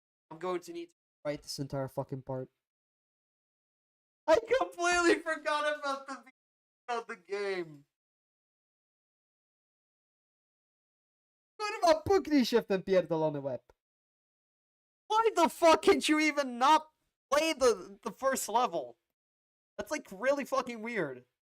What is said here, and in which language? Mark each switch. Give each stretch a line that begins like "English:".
English: I'm going to need to write this entire fucking part. I completely forgot about the game.
Polish: Kurwa, puknij się w ten pierdolony łeb.
English: Why the fuck can't you even not play the first level? That's like really fucking weird.